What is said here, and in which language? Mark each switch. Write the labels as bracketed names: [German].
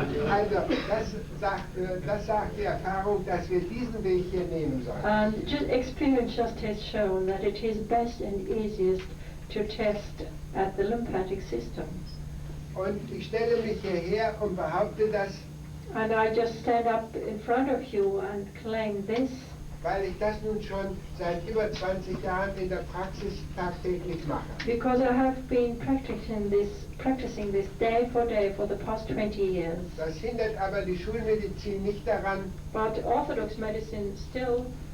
[German] Also, das sagt die Erfahrung, dass wir diesen Weg hier nehmen sollen. [English] And experience just has shown that it is best and easiest to test at the lymphatic system. [German] Und ich stelle mich hierher und behaupte das, [English] And I just stand up in front of you and claim this, [German] weil ich das nun schon seit über 20 Jahren in der Praxis tagtäglich mache. [English] because I have been practicing this day for the past 20 years. [German] Das hindert aber die Schulmedizin nicht daran, [English] But Orthodox medicine still